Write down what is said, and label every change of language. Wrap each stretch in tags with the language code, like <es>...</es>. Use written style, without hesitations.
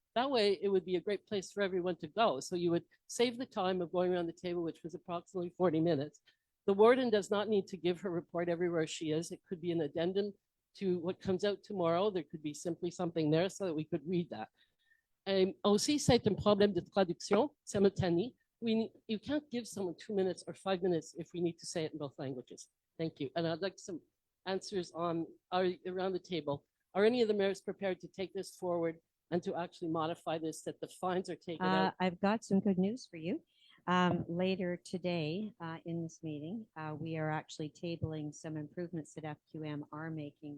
<en>That way it would be a great place for everyone to go. So you would save the time of going around the table, which was approximately 40 minutes. The warden does not need to give her report everywhere she is. It could be an addendum to what comes out tomorrow. There could be simply something there so that we could read that.</en> <fr>Aussi, c'est un problème de traduction simultanée.</fr> <en>You can't give someone 2 minutes or 5 minutes if we need to say it in both languages. Thank you. And I'd like some answers on around the table. Are any of the mayors prepared to take this forward and to actually modify this, that the fines are taken out? I've got some good news for you. Later today in this meeting, we are actually tabling some improvements that FQM are making.</en>